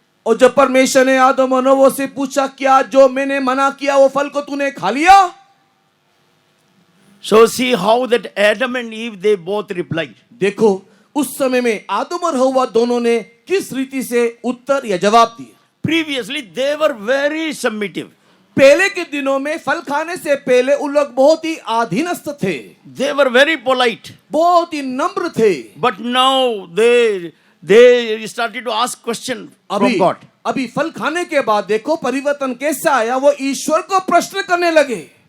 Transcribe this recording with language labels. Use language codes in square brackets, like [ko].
[hi] और जब परमेश्वर ने आदम और नौवा से पूछा, क्या जो मैंने मना किया वो फल को तूने खा लिया? [en] So see how that Adam and Eve, they both replied. [hi] देखो उस समय में आदम और हव्वा दोनों ने किस रीति से उत्तर या जवाब दिया. [en] Previously, they were very submissive. [hi] पहले के दिनों में फल खाने से पहले उन लोग बहुत ही अधीनस्थ थे, [en] They were very polite. [hi] बहुत ही नम्र थे. [en] But now they started to ask questions from [hi] अभी [en] God. [hi] अभी फल खाने के बाद देखो परिवर्तन कैसा आया. वो ईश्वर को प्रश्न करने लगे.